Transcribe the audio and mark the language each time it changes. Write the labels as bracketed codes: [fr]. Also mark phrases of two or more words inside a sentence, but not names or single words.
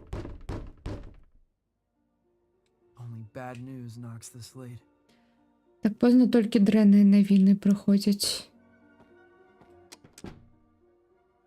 [en] Only bad news knocks this late. [ru] Так поздно [be] толькі дрэнныя навіны прыходзяць.